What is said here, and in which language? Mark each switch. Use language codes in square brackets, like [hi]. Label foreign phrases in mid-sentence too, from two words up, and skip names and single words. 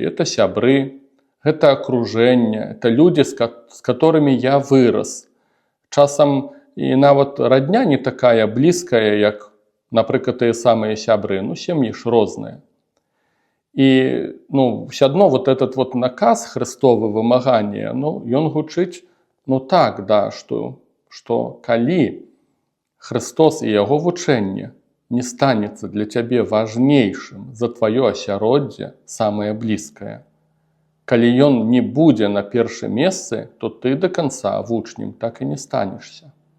[be] Это сябры, гэта акружэнне, это людзі, з которымі я вырас. Часам і нават радня не такая блізкая, як, напрыклад, тыя самыя сябры. Сем'і ж розныя. І все адно [ru] вот этот вот [be] наказ Христовы вымагання, ён гучыць так, што калі Христос і яго вучэнне не станецца для цябе важнейшым за тваё асяроддзе, самае блізкае. Калі ён не будзе на першым месцы, то ты да канца вучнем так і не станешся.